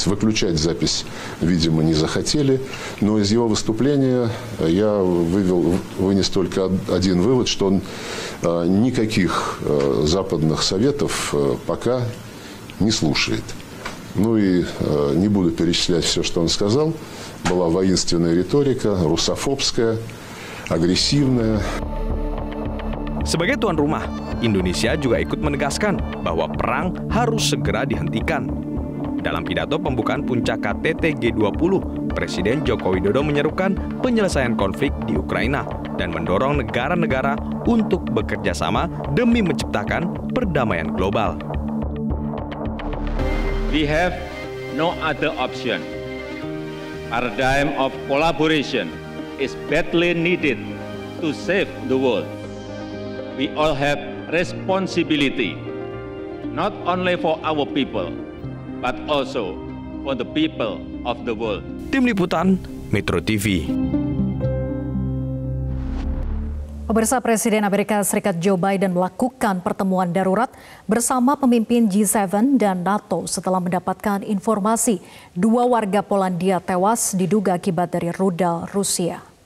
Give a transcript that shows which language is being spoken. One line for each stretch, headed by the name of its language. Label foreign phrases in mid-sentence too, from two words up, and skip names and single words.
Russian: Выключать запись, видимо, не захотели. Но из его выступления я вынес только один вывод, что он никаких западных советов пока не слушает. Ну и не буду перечислять все, что он сказал. Была воинственная риторика, русофобская, агрессивная.
Indonesian: Sebagai tuan rumah, Indonesia juga ikut menegaskan bahwa perang harus segera dihentikan. Dalam pidato pembukaan puncak KTT G20, Presiden Joko Widodo menyerukan penyelesaian konflik di Ukraina dan mendorong negara-negara untuk bekerja sama demi menciptakan perdamaian global.
English: We have no other option. Paradigm of collaboration is badly needed to save the world. we all have responsibility, not only for our people, but also for the people of the world.
Indonesian: Tim Liputan, Metro TV. Pemirsa, Presiden Amerika Serikat Joe Biden melakukan pertemuan darurat bersama pemimpin G7 dan NATO setelah mendapatkan informasi 2 warga Polandia tewas diduga akibat dari rudal Rusia.